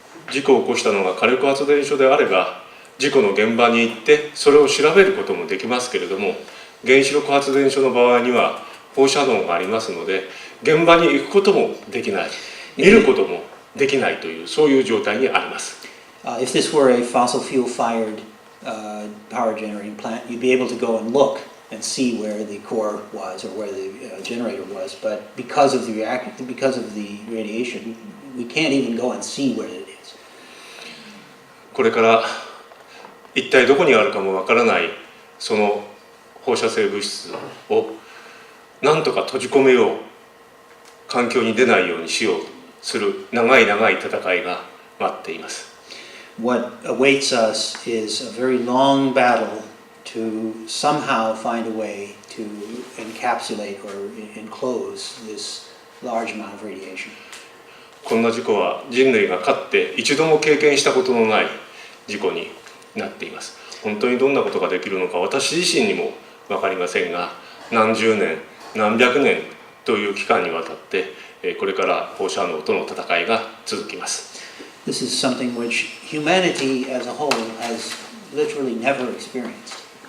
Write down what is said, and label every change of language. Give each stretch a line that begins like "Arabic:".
Japanese: 事故を起こしたのが火力発電所であれば、事故の現場に行ってそれを調べることもできますけれども、原子力発電所の場合には放射能がありますので、現場に行くこともできない、見ることもできないというそういう状態にあります。
English: If this were a fossil fuel fired power generating plant, you'd be able to go and look and see where the core was or where the generator was. But because of the radiation, we can't even go and see where it is.
Japanese: これから一体どこにあるかもわからないその放射性物質をなんとか閉じ込めよう、環境に出ないようにしようとする長い長い戦いが待っています。
English: What awaits us is a very long battle to somehow find a way to encapsulate or enclose this large amount of radiation.
Japanese: こんな事故は人類がかつて一度も経験したことのない事故になっています。本当にどんなことができるのか私自身にも分かりませんが、何十年何百年という期間にわたってこれから放射能との戦いが続きます。
English: This is something which humanity as a whole has literally never experienced.